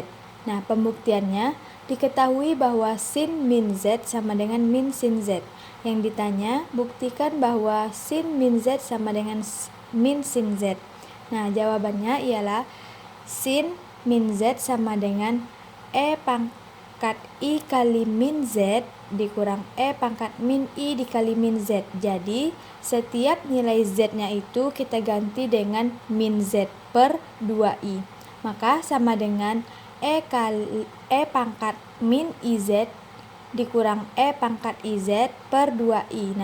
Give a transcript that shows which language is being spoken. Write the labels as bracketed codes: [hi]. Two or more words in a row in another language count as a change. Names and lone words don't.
[id] Nah, pembuktiannya diketahui bahwa sin min Z sama dengan min sin Z. Yang ditanya, buktikan bahwa sin min Z sama dengan min sin Z. Nah, jawabannya ialah sin min Z sama dengan E pangkat I kali min Z dikurang E pangkat min I dikali min Z. Jadi, setiap nilai Z-nya itu kita ganti dengan min Z per 2I. Maka sama dengan E pangkat min IZ dikurang E pangkat IZ per 2I.